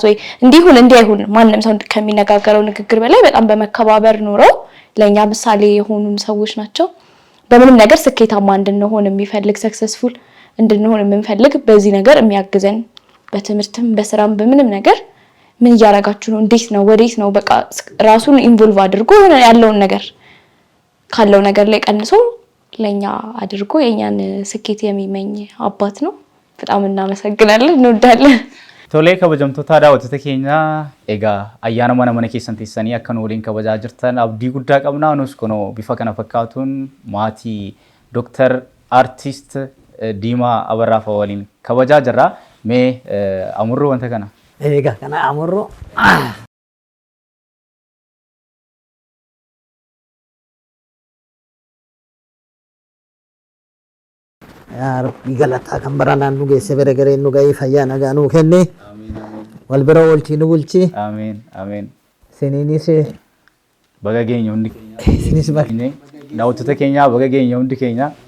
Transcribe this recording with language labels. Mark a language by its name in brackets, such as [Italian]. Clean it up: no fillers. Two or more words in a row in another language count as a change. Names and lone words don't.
[Amharic] ወይ እንዲሁን ማንንም ሰው ከሚነጋገረው ንግግር በላይ በጣም በመከባበር ኖረው ለኛ ምሳሌ የሆኑን ሰዎች ናቸው። በምንም ነገር ስኬታማ እንድንሆን የሚፈልግ ሰክሰስፉል እንድንሆን የምንፈልግ በዚህ ነገር የሚያግዘን በትምህርትም በስራም በምንም ነገር ምን እያረጋችሁ ነው እንዴት ነው ወዴት ነው በቃ ራሱን ኢንቮልቭ አድርጎ ያለውን ነገር ካለው ነገር ላይ ቀንሶ ለኛ አድርጎ የኛን ስኬት የሚመኝ አባት ነው። በጣም እናመሰግናለን እንወዳለን። [Oromo] Tolee kabajamtoota daawwattoota keenya egaa ayyaana mana keessan teessanii akka nu waliin kabajaa jirtan abdii guddaa qabna. Nus kunoo bifa kana fakkaatuun maatii Dr. Artist Diimaa Abarraa waliin kabajaa jirra. Mee Amurroo wanta kana? Egaa kana Amurroo yaar galata kan baranaan nu geesse bere gareen nu ga'ee fayyaa nagaa nu kenne wal bira oolchii nu bulchi amiin siniinis baga geenya hundi keenya sinis baga daawwattoota keenya baga geenya hundi keenya